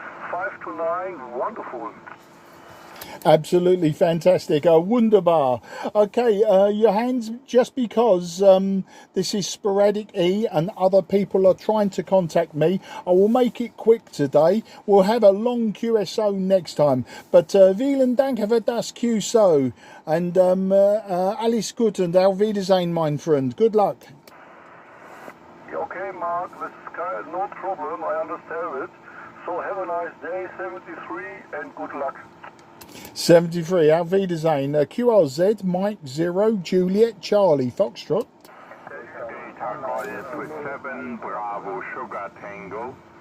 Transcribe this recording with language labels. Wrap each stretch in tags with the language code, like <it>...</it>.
<en>5 to 9, wonderful. Absolutely fantastic.</en> <de>Wunderbar.</de> <en>Okay, your hands, just because this is sporadic E and other people are trying to contact me, I will make it quick today. We'll have a long QSO next time. But</en> <de>vielen Dank für das QSO.</de> <en>And</en> <de>alles gut und auf Wiedersehen, mein Freund.</de> <en>Good luck. Okay, Mark, this is no problem, I understand it. So have a nice day, 73, and good luck. 73,</en> <de>auf Wiedersehen.</de> <en>QRZ, Mike 0, Juliet, Charlie, Foxtrot. Delta Golf with 7, Bravo Sugar Tango.</en>